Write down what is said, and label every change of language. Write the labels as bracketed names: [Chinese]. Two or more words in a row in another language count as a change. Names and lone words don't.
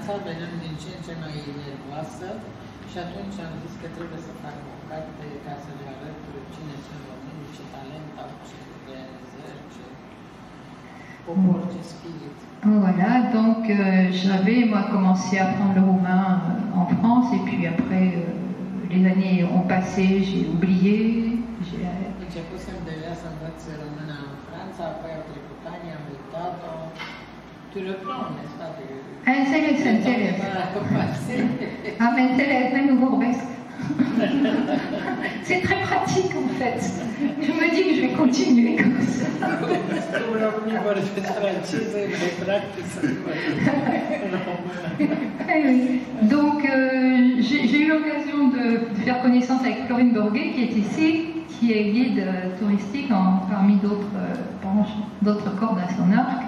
[French] Voilà, donc j'avais moi commencé à apprendre le roumain en France et puis après les années ont passé, j'ai oublié. Tu le prends, n'est-ce pas? [Romanian] Înțeles. Am înțeles, mai nu vorbesc. [French] C'est très pratique en fait. Je me dis que je vais continuer comme ça. Donc j'ai eu l'occasion de faire connaissance avec Florine Borghet qui est ici, qui est guide touristique parmi d'autres cordes à son arc.